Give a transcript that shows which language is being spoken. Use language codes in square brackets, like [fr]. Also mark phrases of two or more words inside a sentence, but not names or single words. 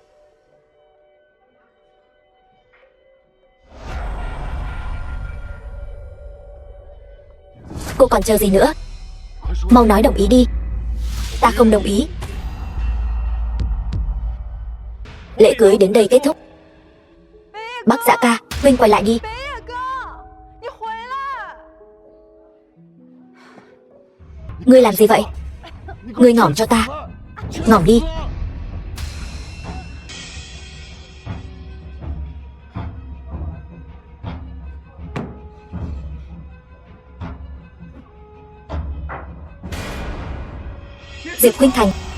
[vi] Cô còn chờ gì nữa? Mau nói đồng ý đi. Ta không đồng ý. Lễ cưới đến đây kết thúc. Bác Dã ca, huynh quay lại đi. [zh] 北野哥，你回来！ [vi] Ngươi làm gì vậy? Ngươi ngỏm cho ta. Ngỏm đi. Diệp Khuynh Thành.